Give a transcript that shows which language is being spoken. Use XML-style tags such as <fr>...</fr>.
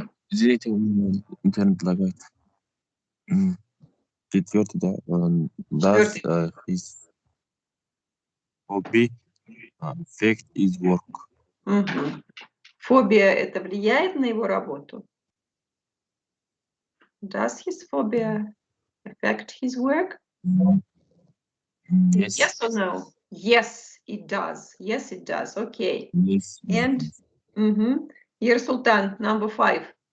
<ru>زي интернет лагает. Четвертый, да.</ru> <en>Does his hobby affect his work?</en> <ru>Фобия это влияет на его работу?</ru> <en>Does his phobia affect his work? Yes. Yes or no? Yes, it does. Yes, it does. Okay. Yes. And Year Sultan, number 5.</en>